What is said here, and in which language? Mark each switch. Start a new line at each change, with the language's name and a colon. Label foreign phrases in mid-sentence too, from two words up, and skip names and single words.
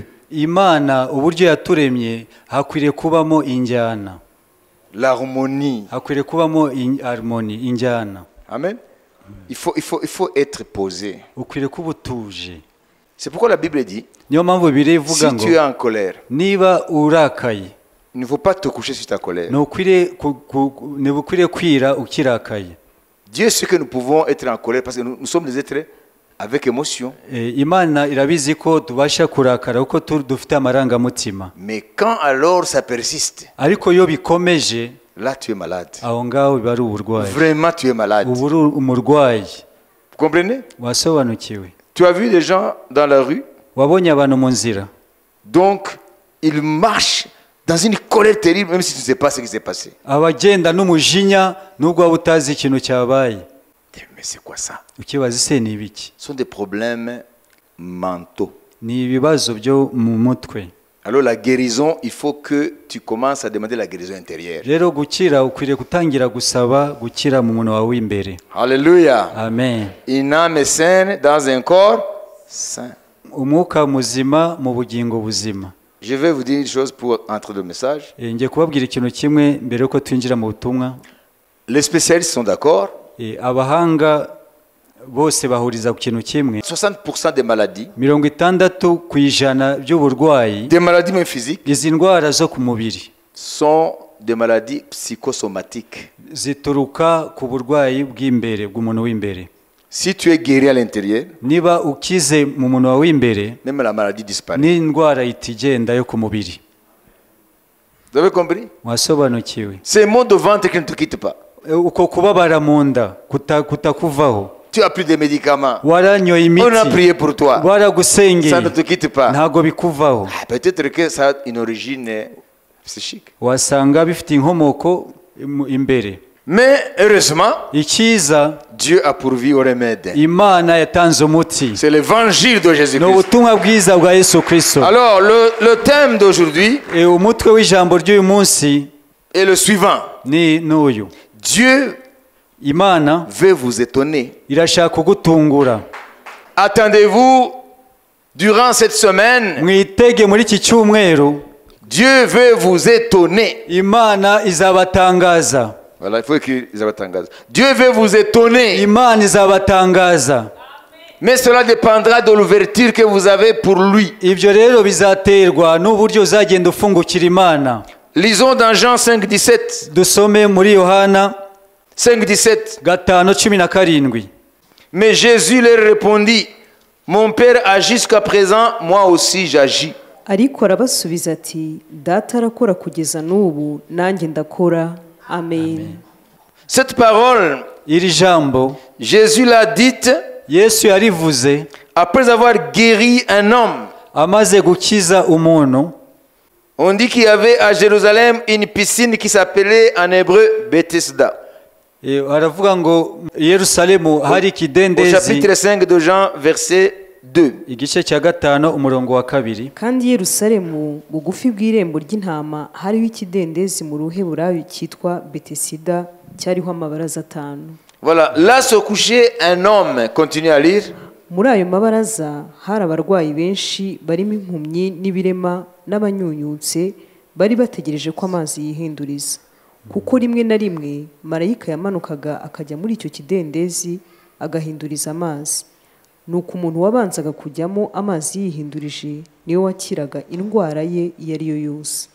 Kinyarwanda: Imana uburyo yaturemye hakwiriye kubamo injyana.
French: L'harmonie.
Kinyarwanda: Hakwiriye kubamo harmonie, injyana.
French: Amen. Il faut être posé.
Kinyarwanda: Ukwiriye kuba utuje.
French: C'est pourquoi la Bible dit,
Kinyarwanda: niyo mpamvu Bibiliya ivuga ngo
French: si tu es en colère,
Kinyarwanda: niba urakaye,
French: il ne faut pas te coucher sur ta colère.
Kinyarwanda: Ntukwiriye kwira ukirakaye.
French: Dieu sait que nous pouvons être en colère parce que nous sommes des êtres avec émotion.
Kinyarwanda: Imana irabizi ko tubasha kurakara uko dufite amarangamutima.
French: Mais quand alors ça persiste,
Kinyarwanda: ariko yo bikomeje,
French: là tu es malade.
Kinyarwanda: Aho ngaho biba ari uburwayi.
French: Vraiment tu es malade.
Kinyarwanda: Ubu uri umurwayi.
French: Vous comprenez?
Kinyarwanda: Wasobanukiwe.
French: Tu as vu des gens dans la rue?
Kinyarwanda: Wabonye abantu mu nzira.
French: Donc ils marchent dans une colère terrible, même si tu ne sais pas ce qui s'est passé.
Kinyarwanda: Abagenda n'umujinya nubwo waba utazi ikintu cyabaye.
French: Mais c'est quoi ça?
Kinyarwanda: Ukibaza ise ni ibiki?
French: Ce sont des problèmes mentaux.
Kinyarwanda: Ni ibibazo byo mu mutwe.
French: Alors la guérison, il faut que tu commences à demander la guérison intérieure.
Kinyarwanda: Rero gukira ukwiriye gutangira gusaba gukira mu muntu wawe w'imbere.
French: Alléluia. Amen. Une âme saine dans un corps sain.
Kinyarwanda: Umwuka muzima mu bugingo buzima.
French: Je vais vous dire une chose pour entrer dans le message.
Kinyarwanda: Ngiye kubabwira ikintu kimwe mbere yuko twinjira mu butumwa.
French: Les spécialistes sont d'accord.
Kinyarwanda: Abahanga bose bahuriza ku kintu kimwe.
French: 60% des maladies.
Kinyarwanda: 60% by'uburwayi.
French: Des maladies même physiques.
Kinyarwanda: Izi ndwara zo ku mubiri.
French: Sont des maladies psychosomatiques.
Kinyarwanda: Zituruka ku burwayi bw'imbere bw'umuntu w'imbere.
French: Si tu es guéri à l'intérieur,
Kinyarwanda: niba ukize mu muntu wawe w'imbere,
French: même la maladie disparaît.
Kinyarwanda: N'indwara itigenda yo ku mubiri.
French: Vous avez compris?
Kinyarwanda: Wasobanukiwe.
French: C'est maux de ventre qui ne te quittent pas.
Kinyarwanda: Uko kubabara mu nda kutakuvaho.
French: Tu as pris des médicaments.
Kinyarwanda: Waranyoye imiti.
French: On a prié pour toi.
Kinyarwanda: Waragusengeye.
French: Ça ne te quitte pas.
Kinyarwanda: Ntago bikuvaho.
French: Peut-être que ça a une origine psychique.
Kinyarwanda: Wasanga bifite inkomoko imbere.
French: Mais heureusement,
Kinyarwanda: ikiza,
French: Dieu a pourvu au remède.
Kinyarwanda: Imana yatanze umuti.
French: C'est l'évangile de Jésus-Christ.
Kinyarwanda: No butumwa bwiza bwa Yesu Kristo.
French: Alors le thème d'aujourd'hui
Kinyarwanda: umutwe w'ijambo ry'uyu munsi
French: est le suivant.
Kinyarwanda: Ni n'uyu.
French: Dieu
Kinyarwanda: Imana
French: veut vous étonner.
Kinyarwanda: Irashaka kugutungura.
French: Attendez-vous durant cette semaine.
Kinyarwanda: Mwitege muri iki cyumweru.
French: Dieu veut vous étonner.
Kinyarwanda: Imana izabatangaza.
French: Voilà, il faut écrire izabatangaza. Dieu veut vous étonner,
Kinyarwanda: imana izabatangaza.
French: mais cela dépendra de l'ouverture que vous avez pour lui.
Kinyarwanda: Ibyo rero bizaterwa n'uburyo uzagenda ufungukira imana.
French: Lisons dans Jean 5,17.
Kinyarwanda: Dusome muri Yohana 5,17. 5:17.
French: Mais Jésus leur répondit, mon Père agit jusqu'à présent, moi aussi j'agis.
Kinyarwanda: ariko arabasubiza ati data arakora kugeza n'ubu nanjye ndakora. Amen.
French: Cette parole,
Kinyarwanda: Iri jambo
French: Jésus l'a dite
Kinyarwanda: Yesu yarivuze
French: après avoir guéri un homme.
Kinyarwanda: amaze gukiza umuntu.
French: On dit qu'il y avait à Jérusalem une piscine qui s'appelait en hébreu Bethesda.
Kinyarwanda: Aravuga ngo Yerusalemu hari
French: Au
Kinyarwanda: ikidendezi.
French: chapitre 5 de Jean, verset 2.
Kinyarwanda: Igice cya 5 umurongo wa 2. kandi i Yerusalemu bugufi bw'irembo ry'intama hariho ikidendezi mu ruheburayo cyitwa Betesida cyariho amabaraza 5. Voilà, là se couchait un homme, continue à lire. muri ayo mabaraza hari abarwayi benshi barimo impumyi n'ibirema n'abanyunyutse bari bategereje ko amazi yihinduriza, kuko rimwe na rimwe marayika yamanukaga akajya muri icyo kidendezi agahinduriza amazi. nuko umuntu wabanzaga kujyamo amazi yihindurije niwe wakiraga indwara ye iyo ari yo yose.